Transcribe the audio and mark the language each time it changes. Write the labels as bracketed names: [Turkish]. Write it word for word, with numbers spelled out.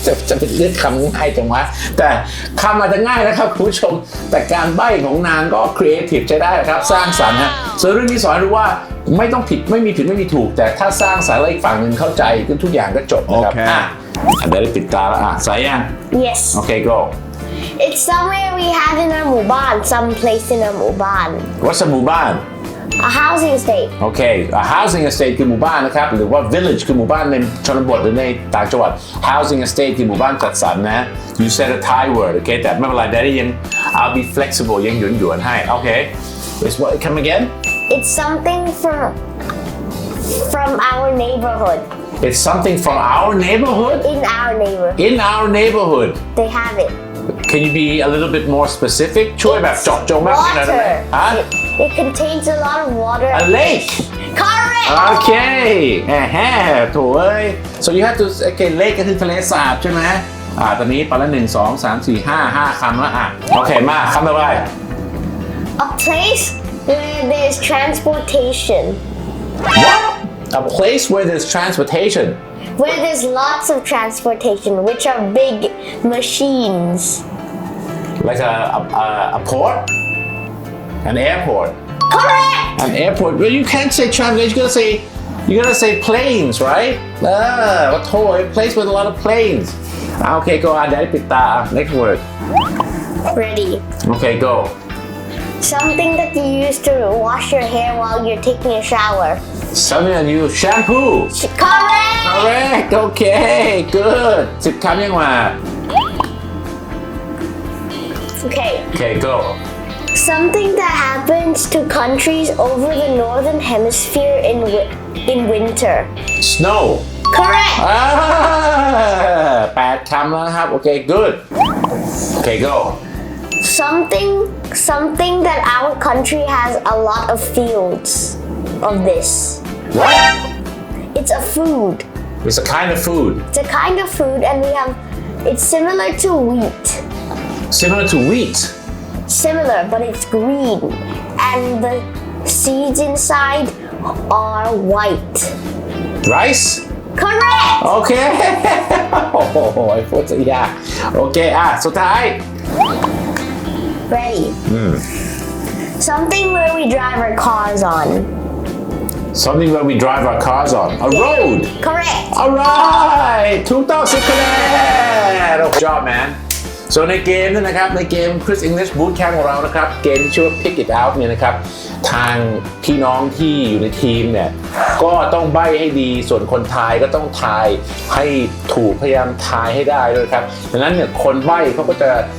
[Thai] จะเป็นเรื่องคำง่ายจังวะแต่คำอาจจะง่ายนะครับคุณผู้ชมแต่การใบ้ของนางก็ครีเอทีฟใช้ได้นะครับสร้างสรรค์ฮะส่วนเรื่องนี้สอนรู้ว่าไม่ต้องผิดไม่มีผิดไม่มีถูกแต่ถ้าสร้างสรรค์แล้วอีกฝั่งนึงเข้าใจก็ทุกอย่างก็จบนะครับอ่ะได้ปิดตาแล้วอ่ะสายยัง [English] yes โอเค go it's somewhere we have in our หมู่บ้าน some place in our หมู่บ้าน what's a หมู่บ้าน A housing estate. Okay, a housing estate คือหมู่บ้านนะครับหรือว่า village คือหมู่บ้านในชนบทหรือในต่างจังหวัด housing estate คือหมู่บ้านจัดสรรนะ You said a Thai word, okay? แต่ไม่เป็นไร Daddy ยัง I'll be flexible ยังหยวนๆให้ Okay. It's what come again? It's something from from our neighborhood. It's something from our neighborhood? In our neighborhood. In our neighborhood. They have it. Can you be a little bit more specific? [Thai] ช่วยแบบเจาะจงมากขึ้นหน่อยได้ไหมฮะ [English] It contains a lot of water. A lake. Correct. Okay. Uh-huh. [Thai] โถ่เอ้ย [English] So you have to okay lake [Thai] ก็คือทะเลสาบใช่ไหมอ่าตอนนี้ไปละหนึ่ง สอง สาม สี่ ห้า ห้าคำละอ่ะโอเคมาคำต่อไป [English] A place where there's transportation. What? A place where there's transportation. Where there's lots of transportation, which are big machines. Like a a, a, a port. An airport. Correct. An airport. Well, you can't say transportation. You gotta say, you gotta say planes, right? Ah, what toy? Place with a lot of planes. Ah, okay, go on. Daddy, pick that. Next word. Ready. Okay, go. Something that you use to wash your hair while you're taking a shower. Something that you use shampoo. Correct. Correct. Okay, good. [Thai] Sip cam yang wa. [English] Okay. Okay, go. Something that happens to countries over the northern hemisphere in wi- in winter. Snow. Correct. Ah, eight [Thai] คำแล้วนะครับ [English] Okay, good. Okay, go. Something something that our country has a lot of fields of this. What? It's a food. It's a kind of food. It's a kind of food and we have it's similar to wheat. Similar to wheat. Similar, but it's green, and the seeds inside are white. Rice? Correct. Okay. Oh, I thought so. Yeah. Okay. Ah, [Thai] สุดท้าย [English] Ready. Something where we drive our cars on. something where we drive our cars on a road Correct. alright [Thai] ถูกต้องสิบคะแนนโอ้ [English] good job man so [Thai] ในเกมนั่นนะครับในเกม Chris English Bootcamp ของเรานะครับเกมที่ชื่อว่า Pick It Out เนี่ยนะครับทางพี่น้องที่อยู่ในทีมเนี่ยก็ต้องใบ้ให้ดีส่วนคนทายก็ต้องทายให้ถูกพยายามทายให้ได้ด้วยครับดังนั้นเนี่ยคนใบ้เขาก็จะ